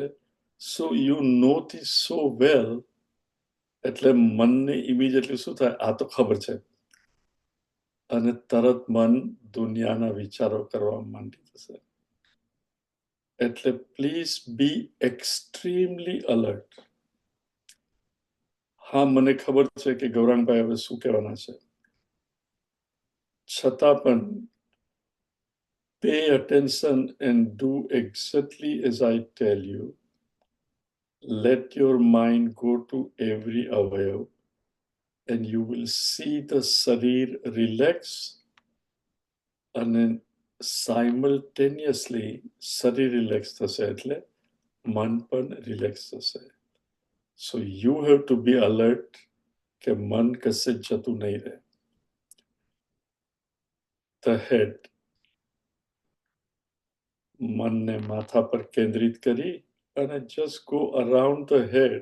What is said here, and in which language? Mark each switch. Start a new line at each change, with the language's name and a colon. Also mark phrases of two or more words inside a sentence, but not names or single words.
English: so you know this so well,
Gujarati: એટલે મનને ઇમિડિયેટલી શું થાય, આ તો ખબર છે, અને તરત મન દુનિયાના વિચારો કરવા માંડી જશે.
English: એટલે please be extremely alert.
Gujarati: હા, મને ખબર છે કે ગૌરાંગભાઈ હવે શું કહેવાના છે, છતાં પણ
English: pay attention and do exactly as I tell you. Let your mind go to every avayav and you will see the sharir relax, and simultaneously sharir relax
Gujarati: થશે એટલે મન પણ રિલેક્સ થશે.
English: So you have to be alert
Gujarati: કે મન કશે જતું નહીં રહે.
English: The head,
Gujarati: મનને માથા પર કેન્દ્રિત કરી અને
English: just go around the head.